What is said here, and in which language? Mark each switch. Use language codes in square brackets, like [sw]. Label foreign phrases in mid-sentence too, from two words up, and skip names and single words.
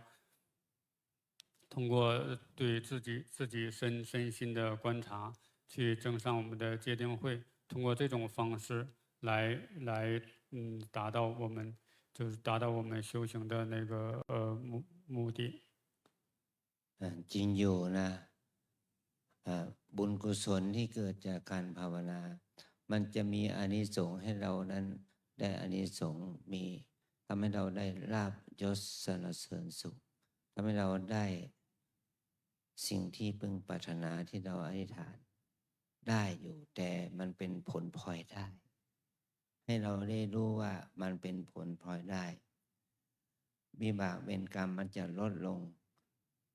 [zh] 通过对自己身心的观察，去增上我们的戒定慧，通过这种方式来达到我们修行的那个目的。 [th] จริงอยู่นะบุญกุศลที่เกิดจากการภาวนามันจะมี อานิสงส์ให้เรานั้นได้อานิสงส์มีทำให้เราได้ลาภยศสรรเสริญสุขทำให้เราได้สิ่งที่พึงปรารถนาที่เราอธิษฐานได้อยู่แต่มันเป็นผลพลอยได้ให้เราได้รู้ว่ามันเป็นผลพลอยได้วิบากเวรกรรมมันจะลดลง